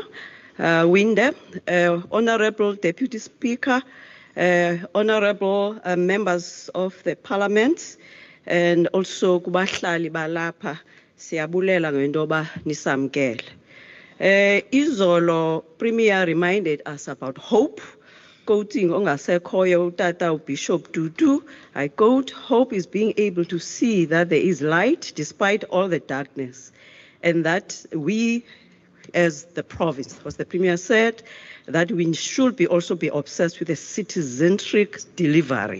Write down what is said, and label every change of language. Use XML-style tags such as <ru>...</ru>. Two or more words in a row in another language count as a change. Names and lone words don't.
<en>Winde, Honourable Deputy Speaker, Honourable members of the Parliament, and also</en> <xh>kubahlali balapha siyabulela ngentoba nisamkele.</xh> <en>Izolo Premier reminded us about hope. Quoting</en> <xh>ongasekhoyo utata</xh> <en>Bishop Tutu, I quote, hope is being able to see that there is light despite all the darkness, and that we as the province, as the Premier said, that we should also be obsessed with a citizen-centric delivery.</en>